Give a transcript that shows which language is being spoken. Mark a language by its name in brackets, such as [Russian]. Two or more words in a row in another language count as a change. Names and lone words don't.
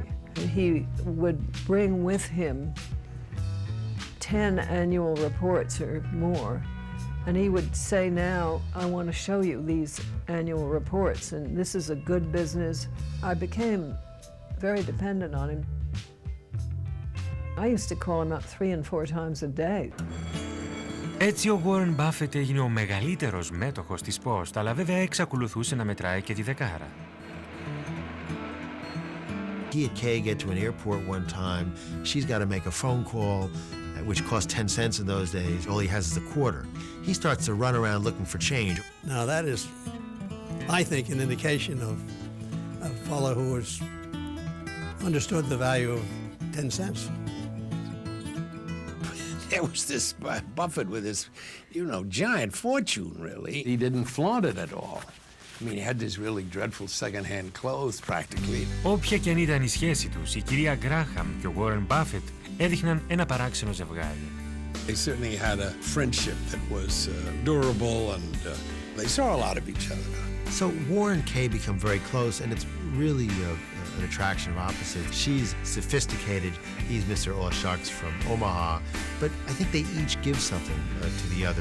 [English] He would bring with him 10 annual reports or more, and he would say, now I want to show you these annual reports, and this is a good business. I became very dependent on him. I used to call him up 3 and 4 times a day. [Greek] Έτσι ο Warren Buffett έγινε ο μεγαλύτερος μέτοχος της Post, αλλά βέβαια εξακολουθούσε να μετράει και τη δεκάρα. [English] He and Kay get to an airport one time. She's got to make a phone call, which cost 10 cents in those days. All he has is a quarter. He starts to run around looking for change. Now that is, I think, an indication of a fellow who has understood the value of 10 cents. There was this Buffett with his, giant fortune, really. He didn't flaunt it at all. I mean, he had these really dreadful second-hand clothes, practically. [Greek] Όποια και αν ήταν η σχέση τους, η κυρία Γκράχαμ και ο Warren Buffett έδειχναν ένα παράξενο ζευγάρι. [English] They certainly had a friendship that was durable, and they saw a lot of each other. So Warren and Kay become very close, and it's really an attraction of opposites. She's sophisticated. He's Mr. All Sharks from Omaha. But I think they each give something to the other.